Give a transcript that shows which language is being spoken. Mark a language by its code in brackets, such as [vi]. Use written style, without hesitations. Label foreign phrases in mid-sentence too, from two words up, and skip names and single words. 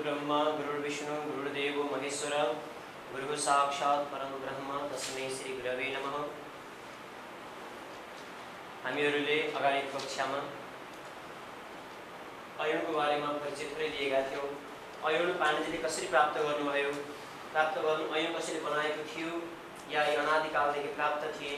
[sa] गुरुर्ब्रह्मा गुरुर्विष्णु गुरुर्देवो महेश्वर गुरु साक्षात् परम ब्रह्म तस्मै श्री गुरवे नमः। [ne] हामीहरूले अगाडि कक्षामा अयनको बारेमा परिचित लिएका थियौं। अयन पाण्डेजीले कसरी प्राप्त गर्नुभयो, प्राप्त गर्नु अयन कसरी बनाएको थियो या अनादिकालदेखि प्राप्त थिए।